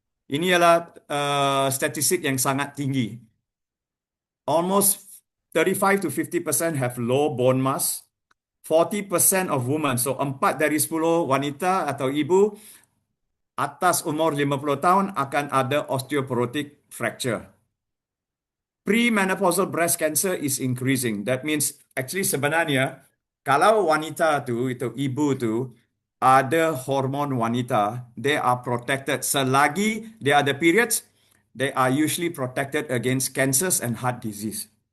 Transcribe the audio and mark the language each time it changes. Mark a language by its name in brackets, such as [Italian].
[Malay] Ini adalah statistik yang sangat tinggi. [English] Almost 35 to 50% have low bone mass. 40% of women, so [Malay] 4 dari 10 wanita atau ibu atas umur 50 tahun akan ada osteoporotic fracture. [English] Premenopausal breast cancer is increasing. That means actually [Malay] sebenarnya kalau wanita tu, itu ibu tu, ada hormon wanita, [English] they are protected. [Malay] Selagi dia ada [English] periods, they are usually protected against cancers and heart disease.